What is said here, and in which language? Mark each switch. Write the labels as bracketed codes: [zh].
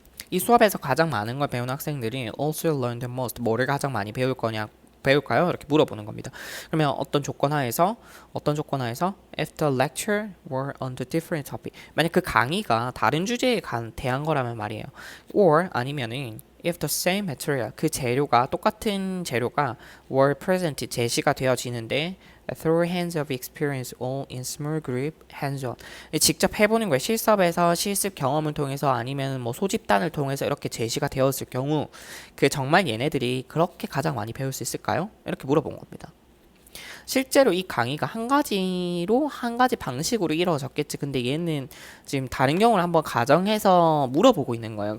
[ko] 이 수업에서 가장 많은 걸 배우는 학생들이 [en] also learn the most [ko] 뭐를 가장 많이 배울까요? 이렇게 물어보는 겁니다. 그러면 어떤 조건 하에서 [en] if the lecture were on the different topic [ko] 만약 그 강의가 다른 주제에 대한 거라면 말이에요. [en] or [ko] 아니면은 [en] if the same material [ko] 그 재료가 똑같은 재료가 [en] were present [ko] 제시가 되어지는데 [en] through hands of experience all in small group hands on [ko] 직접 해보는 거예요. 실습에서 실습 경험을 통해서 아니면 뭐 소집단을 통해서 이렇게 제시가 되었을 경우 그 정말 얘네들이 그렇게 가장 많이 배울 수 있을까요? 이렇게 물어본 겁니다. 실제로 이 강의가 한 가지 방식으로 이루어졌겠지. 근데 얘는 지금 다른 경우를 한번 가정해서 물어보고 있는 거예요.